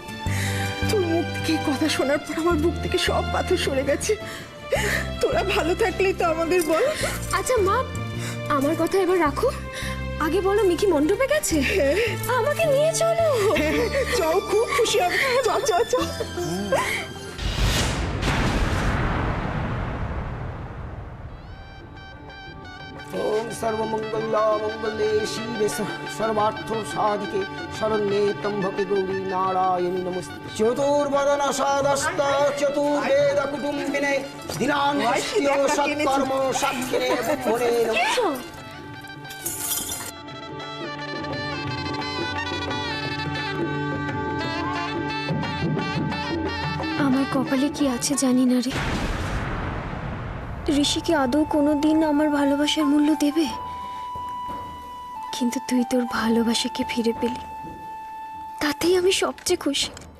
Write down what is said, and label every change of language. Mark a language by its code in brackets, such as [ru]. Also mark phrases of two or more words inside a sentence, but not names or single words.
[bn] তোর মুখ থেকে এই কথা শোনার পর আমার বুক থেকে সব পাথর সরে গেছে। তোরা ভালো থাকলেই তো আমাদের বল। আচ্ছা মা, আমার কথা এবার রাখো, আগে বলো মিকি মণ্ডপে গেছে? আমাকে নিয়ে চলো। চল, খুব খুশি হবে। চল চল চল। [sa] ओम सर्वमंगला मंगले शिवे सर्वार्थ साधिके शरण्ये त्र्यंबके गौरी नारायणी नमस्ते। चतुर्वदन सादस्त चतुर्वेद कुटुंबिने दिनान्यस्यो सत्कर्म साक्षिणे बुद्धने नमः। [bn] আমার কপালে কি আছে জানি না রে। ঋষি কি আদৌ কোনোদিন আমার ভালোবাসার মূল্য দেবে? কিন্তু তুই তোর ভালোবাসাকে ফিরে পেলি, তাতেই আমি সবচেয়ে খুশি।